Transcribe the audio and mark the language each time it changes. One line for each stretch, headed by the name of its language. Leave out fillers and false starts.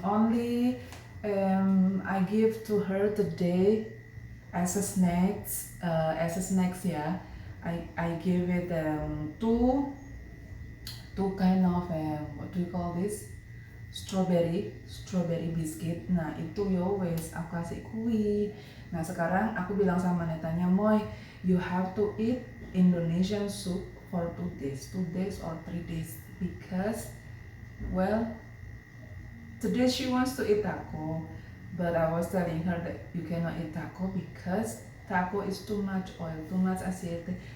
English: Only I give to her today as a snacks ya. I give it two kind of what do you call this, strawberry biscuit.
Indonesian: Nah itu
Javanese: yo wes
Indonesian: aku kasih kue. Nah sekarang aku bilang sama Netanya, Moy,
English: you have to eat Indonesian soup for 2 days or 3 days, because well today she wants to eat taco, but I was telling her that you cannot eat taco because taco is too much oil, too much acidity.